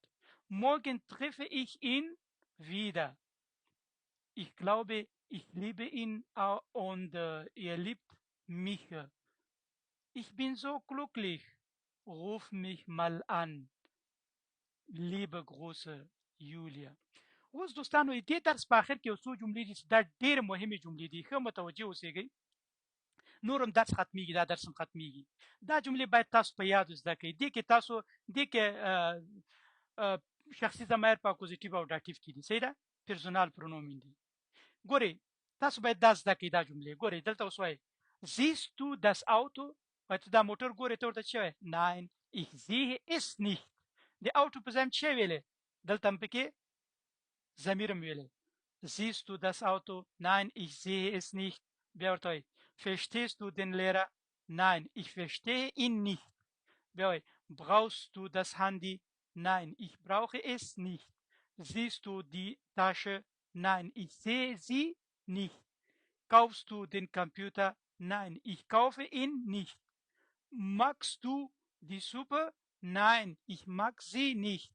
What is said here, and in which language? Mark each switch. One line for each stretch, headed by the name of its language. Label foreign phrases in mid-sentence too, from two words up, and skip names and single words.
German: Morgen treffe ich ihn wieder. Ich glaube, ich liebe ihn und er liebt mich. Ich bin so glücklich. Ruf mich mal an. Liebe Grüße, Julia.
Pashto: اوس دوستانو دې درس په اخر کې یو څو جملې دي چې دا ډېرې مهمې جملې دي. ښه متوجه اوسئ. نورم درس ختمیږي، دا درس هم ختمیږي. دا جملې باید تاسو په یاد زده کړئ. دې کې شخصي ضمایر په اکوزیټیو او داتیو کې دي. صحیح ده؟
German: Personal Pronomen
Pashto: دي. ګورئ تاسو باید دا زده کړئ دا جملې. ګورئ دلته اوس وایي
German: siehst du das Auto؟
Pashto: باید دا موټر ګورئ ته ورته څه وایي؟
German: nein ich sehe es nicht.
Pashto: د auto په ځای هم څه ویلې؟ دلته هم پکې ضمیر هم ویلې.
German: siehst du das Auto؟ nein ich sehe es nicht.
Pashto: بیا ورته وایي
German: verstehst du den Lehrer؟ nein ich verstehe ihn nicht.
Pashto: بیا وایي
German: brauchst du das Handy؟ nein ich brauche es nicht. siehst du die Tasche؟ nein ich sehe sie nicht. Kaufst du den Computer? Nein, ich kaufe ihn nicht. Magst du die Suppe? Nein, ich mag sie nicht.